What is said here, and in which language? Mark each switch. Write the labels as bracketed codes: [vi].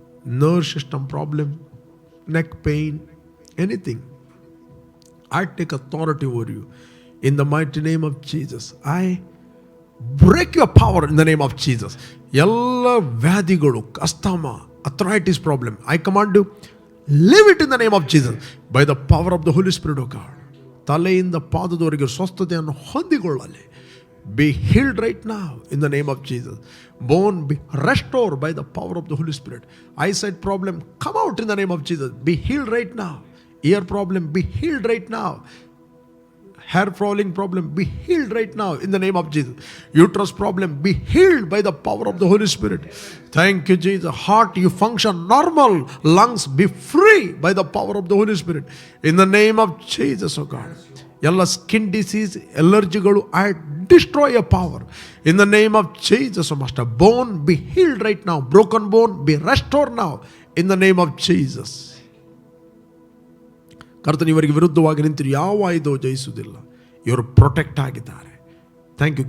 [en] Nerve system problem, neck pain, anything. I take authority over you in the mighty name of Jesus. I break your power in the name of Jesus. [kn] ಎಲ್ಲ ವ್ಯಾಧಿಗಳು, [en] Asthma, arthritis problem, I command you, live it in the name of Jesus by the power of the Holy Spirit of God. [kn] ತಲೆಯಿಂದ ಪಾದದವರೆಗೆ ಸ್ವಸ್ಥತೆಯನ್ನು ಹೊಂದಿಕೊಳ್ಳಲಿ. [en] Be healed right now in the name of Jesus. Bone be restored by the power of the Holy Spirit. Eyesight problem, come out in the name of Jesus. Be healed right now. Ear problem, be healed right now. Hair falling problem, be healed right now in the name of Jesus. Uterus problem, be healed by the power of the Holy Spirit. Thank you, Jesus. Heart, you function normal. Lungs, be free by the power of the Holy Spirit in the name of Jesus, oh God. ಎಲ್ಲ skin disease, ಎಲರ್ಜಿಗಳು, I destroy your power in the name of Jesus master. Bone be healed right now. Broken bone be restore now in the name of Jesus. [kn] ಕರ್ತನ, ಇವರಿಗೆ ವಿರುದ್ಧವಾಗಿ ನಿಂತಿರು ಯಾವ ಆಯುಧವೂ ಜಯಿಸುವುದಿಲ್ಲ. ಇವರು protect ಆಗಿದ್ದಾರೆ. [en] Thank you.